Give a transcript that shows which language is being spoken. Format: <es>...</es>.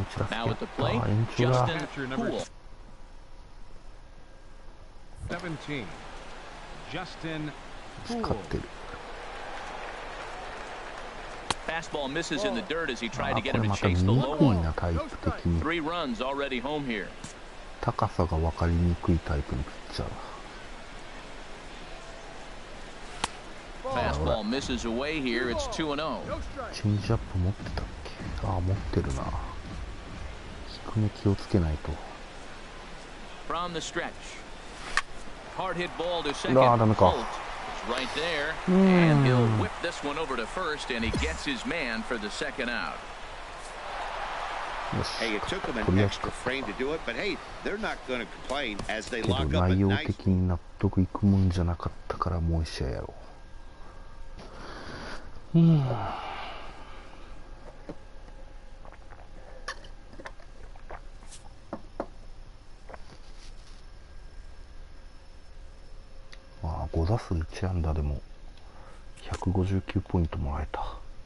<en>Now at the plate, Justin Poole. 17. Justin Poole. Fastball misses in the dirt as he tried to get him to chase the low one. 3 runs already home here.</en> <ja>高さが分かりにくいタイプのピッチャー。</ja> <en>Fastball misses away here. It's 2-0.</en> <ja>チェンジアップ持ってたっけ？ああ、持ってるな。低め気をつけないと。</ja> <en>From the stretch. Hard hit ball to second.</en> <ja>ダメか。</ja> <en>Holt is right there, and he'll whip this one over to first, and he gets his man for the second out. Hey, it took them an extra frame to do it, but hey, they're not going to complain as they</en> <ja>けど</ja> <en>lock up a</en> <ja>内容</ja> <en>nice.</en> <ja>的に納得いくもんじゃなかったからもう一試合やろう。まあ5打数1安打でも159ポイントもらえた。</ja>